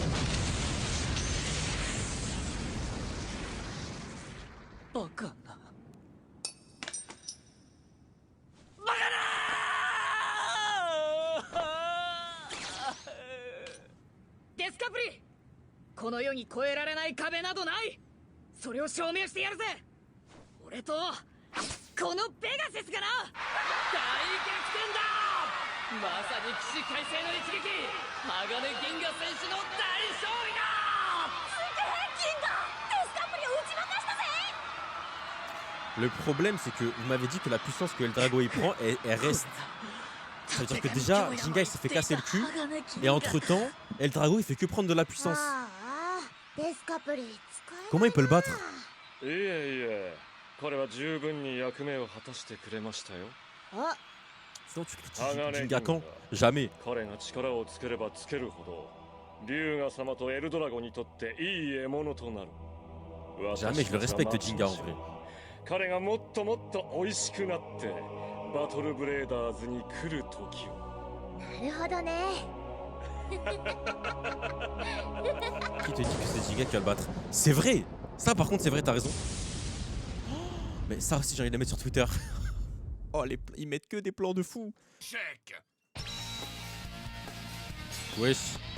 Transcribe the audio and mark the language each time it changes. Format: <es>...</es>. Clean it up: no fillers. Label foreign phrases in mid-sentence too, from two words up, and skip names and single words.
<ja>Discovery この世に越えられない壁などない。それを証明してやるぜ。俺とこのペガセスがな。大逆転だ。まさに起死回生の一撃。鋼銀河選手の大勝利だ。すげえ銀河。デスカプリを打ち負かしたぜ。</ja> <fr>Le problème, c'est que vous m'avez dit que la puissance que El Drago y prend, elle reste. Ça veut dire que déjà, Ginga il s'est fait casser le cul, et entre temps, El Drago il fait que prendre de la puissance. Comment il peut le battre?</fr> <ja>いえいえ彼は十分に役目を果たしてくれましたよ。</ja> <fr>Sinon tu critiques Ginga quand? Jamais.</fr> <ja>彼が力をつければつけるほど龍河様とエルドラゴにとっていい獲物となる。</ja> <fr>Jamais je le respecte Ginga en vrai.</fr> <ja>彼がもっともっと美味しくなってバトルブレーダーズに来る時を。なるほどね。</ja> <fr>Qui te dit que c'est Ginga qui va le battre? C'est vrai. Ça par contre c'est vrai, t'as raison. Mais ça aussi j'ai envie de le mettre sur Twitter. Oh ils mettent que des plans de fou. Wesh.</fr>